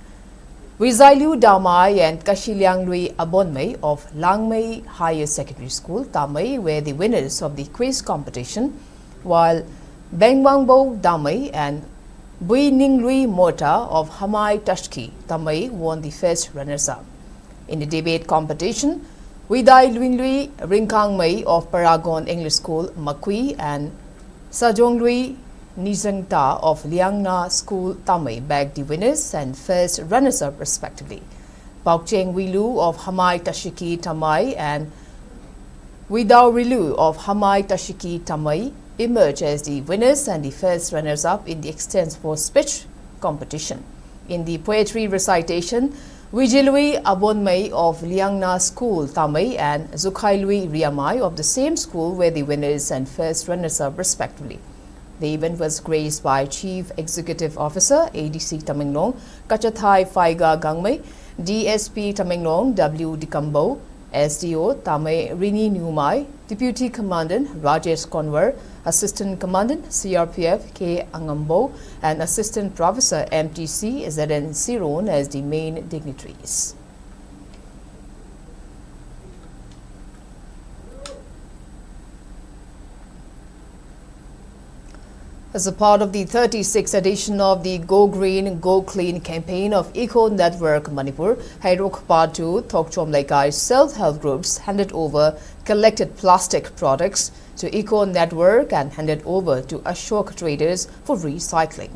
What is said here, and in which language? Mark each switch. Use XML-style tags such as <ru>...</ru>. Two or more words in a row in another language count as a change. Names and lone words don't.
<en>Wizailu Damai and Kashilyanglui Abonmei of Langmei Higher Secondary School, Tamai, were the winners of the quiz competition, while Bengwangbo Damai and Bui Ninglui Mota of Hamai Tashki, Tamai, won the first runners-up. In the debate competition, Widai Luinglui Ringkangmei of Paragon English School, Makui, and Sajonglui Nizangta of Liangna School, Tamai, bagged the winners and first runners-up respectively. Paukcheng Wilu of Hamai Tashiki, Tamai, and Widao Rilu of Hamai Tashiki, Tamai, emerged as the winners and the first runners-up in the extempo speech competition. In the poetry recitation, Wijilui Abonmei of Liangna School, Tamai, and Zukhailui Riamai of the same school were the winners and first runners-up respectively. The event was graced by Chief Executive Officer, ADC Tamenglong, Kachathai Faiga Gangmei, DSP Tamenglong, W. Dikambo, SDO Tamai Rini Numai, Deputy Commandant Rajesh Konwar, Assistant Commandant CRPF K. Angambo, and Assistant Professor MTC ZN Siron as the main dignitaries. As a part of the 36th edition of the Go Green, Go Clean campaign of Eco Network Manipur, Hairok Patu Thokchom Laikai self-help groups handed over collected plastic products to Eco Network and handed over to Ashok traders for recycling.</en>